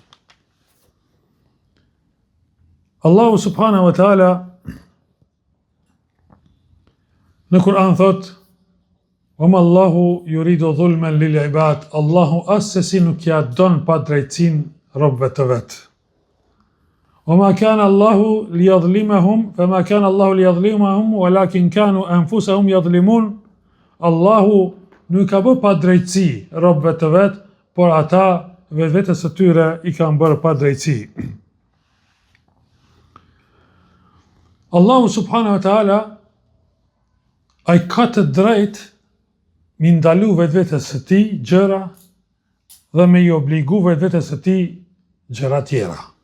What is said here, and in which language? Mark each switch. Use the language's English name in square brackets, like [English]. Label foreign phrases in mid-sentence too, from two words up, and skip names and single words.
[Albanian] Allahu [Arabic] سبحانه وتعالى [Albanian] në Kur'an thot: [Arabic] "وما الله يريد ظلما للعباد." [Albanian] Allahu asesi nuk ja don padrejtësinë robëve të vet. [Arabic] وما كان الله ليظلمهم فما كان الله ليظلمهم ولكن كانوا أنفسهم يظلمون. [Albanian] Allahu nuk ka bërë padrejtësi robëve të vet, por ata vetvetes së tyre i kanë bërë padrejtësi. Allahu [Arabic] سبحانه وتعالى [Albanian] ai ka të drejtë mi ndalu vetvetes së tij gjëra dhe me i obligu vetvetes së tij gjëra tjera.